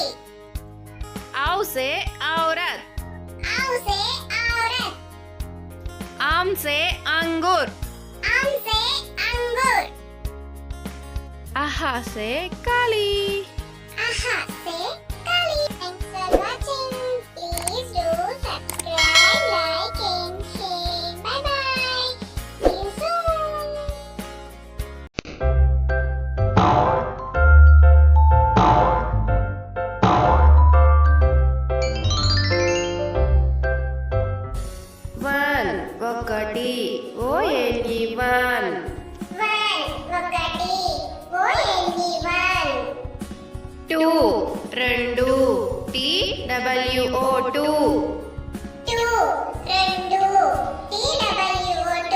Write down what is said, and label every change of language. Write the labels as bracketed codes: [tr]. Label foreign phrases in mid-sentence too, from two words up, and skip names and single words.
[hi] औ से औरत आउ से औरत आम से अंगूर आम से अंगूर आहा से काली आहा से काली [en] Thanks for watching. Please do subscribe, like and share. Bye bye. See you soon. one ఒకటి O N E one ఒకటి O N E one two రెండు T W O two two రెండు TWO2